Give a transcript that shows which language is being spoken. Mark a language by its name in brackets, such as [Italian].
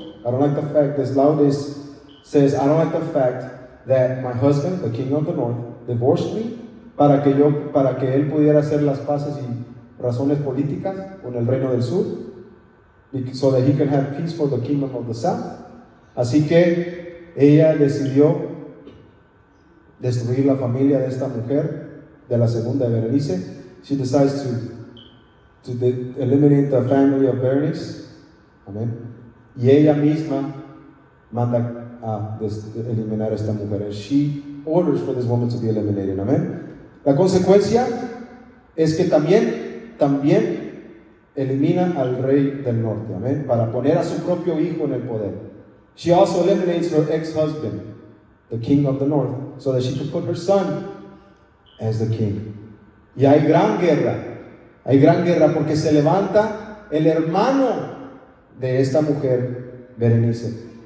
[English] I don't like the fact, this Laodice says, I don't like the fact that my husband, the king of the north, divorced me [Spanish] para que él pudiera hacer las paces y razones políticas con el reino del sur, [English] so that he can have peace for the kingdom of the south. [Spanish] Así que ella decidió destruir la familia de esta mujer, de la segunda de Berenice. [English] She decides to eliminate the family of Berenice. [Spanish] Amén. Y ella misma manda a eliminar a esta mujer. [English] And she orders for this woman to be eliminated. [Spanish] Amén. La consecuencia es que también elimina al rey del norte. Amén. Para poner a su propio hijo en el poder. [English] She also eliminates her ex-husband, the king of the north, so that she could put her son as the king. [Spanish] Y hay gran guerra porque se levanta el hermano de esta mujer, Berenice.